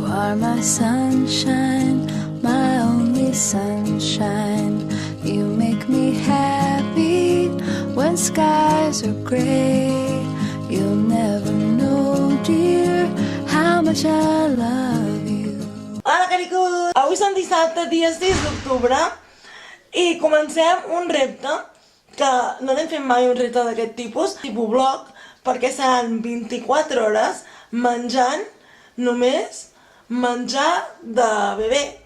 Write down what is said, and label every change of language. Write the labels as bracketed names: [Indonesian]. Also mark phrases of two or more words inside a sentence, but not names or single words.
[English] are my sunshine, my only sunshine. You make me happy when skies are gray. You'll never know, dear, how much I love you. [Catalan] Hola, caricos! Avui són dissabte, dia 6 d'octubre, i comencem un repte que no n'hem fet mai un repte d'aquest tipus blog, perquè seran 24 hores menjant només menjar de bebè.